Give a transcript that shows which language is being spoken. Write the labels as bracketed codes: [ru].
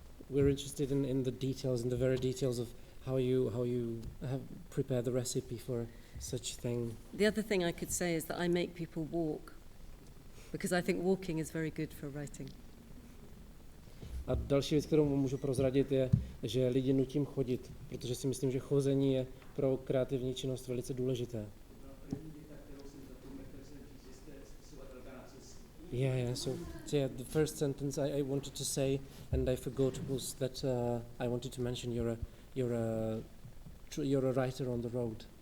[en] We're interested in the details, in the very details of how you have prepared the recipe for such thing. The other thing I could say is that I make people walk, because I think walking is very good for writing. [cs] A další věc, kterou můžu prozradit, je, že lidi nutím chodit, protože si myslím, že chození je pro kreativní činnost velice důležité. [en] Yeah. So the first sentence I wanted to say, and I forgot, was that I wanted to mention you're a writer on the road.